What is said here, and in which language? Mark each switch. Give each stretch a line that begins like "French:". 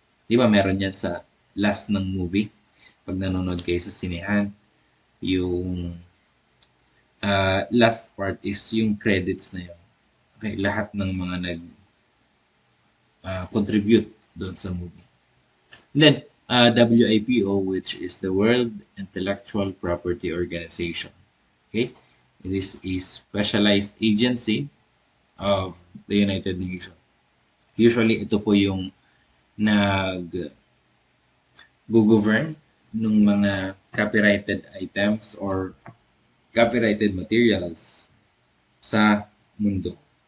Filipino: Di ba, meron yan sa last ng movie. Pag nanonood kayo sa sinehan, yung last part is yung credits na yun. Okay, lahat ng mga contribute doon sa movie.
English: And then, WIPO, which is the World Intellectual Property Organization. Okay? It is a specialized agency of the United Nations.
Filipino: Usually, ito po yung nag-govern ng mga
English: copyrighted items or copyrighted materials
Filipino: sa mundo.